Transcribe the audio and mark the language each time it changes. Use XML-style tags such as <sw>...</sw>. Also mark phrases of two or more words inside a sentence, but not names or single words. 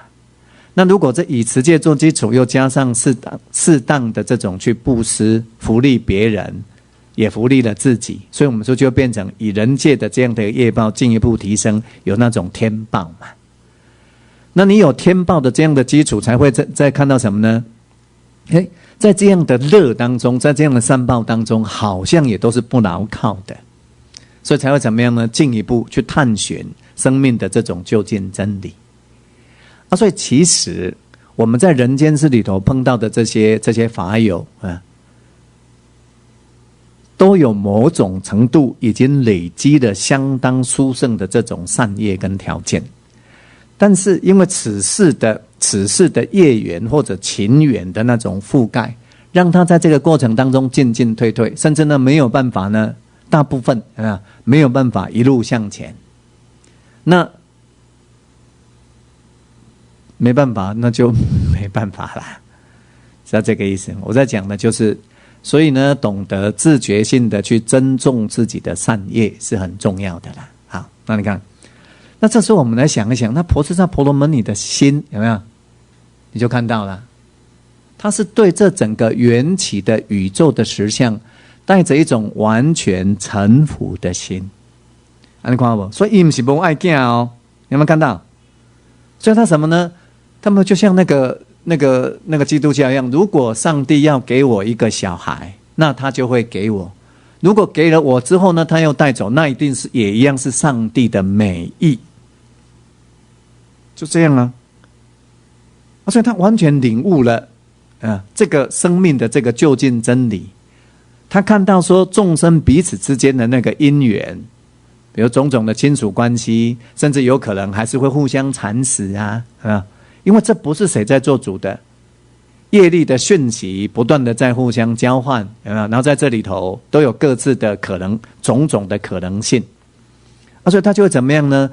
<zh>那如果這以持戒做基礎，又加上適當的這種去布施，福利別人，也福利了自己，所以我們說就變成以人界的這樣的業報進一步提升，有那種天報嘛。那你有天報的這樣的基礎，才會再看到什麼呢？在這樣的樂當中，在這樣的善報當中，好像也都是不牢靠的，所以才會怎麼樣呢？進一步去探尋生命的這種究竟真理。所以其實我們在人間世裡頭碰到的這些法友都有某種程度已經累積了相當殊勝的這種善業跟條件，但是因為此世的業緣或者情緣的那種覆蓋，讓他在這個過程當中進進退退，甚至呢沒有辦法呢，大部分沒有辦法一路向前。那沒辦法，那就沒辦法啦，是要這個意思。我在講的就是所以呢，懂得自覺性的去珍重自己的善業是很重要的啦。好，那你看，那這時候我們來想一想，那菩薩婆羅門女的心有沒有？你就看到了，他是對這整個緣起的宇宙的實相，帶着一種完全臣服的心。你看到不？所以他不是沒愛子哦，你有沒有看到？所以他什麼呢？他們就像那個基督教一樣，如果上帝要給我一個小孩，那他就會給我。如果給了我之後呢，他又帶走，那一定是也一樣是上帝的美意。就這樣啊。所以他完全領悟了這個生命的這個究竟真理。他看到說眾生彼此之間的那個因緣，比如種種的親屬關係，甚至有可能還是會互相蠶食啊，因為這不是誰在做主的，業力的訊息不斷的在互相交換，有沒有？然後在這裡頭都有各自的可能，種種的可能性，所以他就會怎麼樣呢？</zh>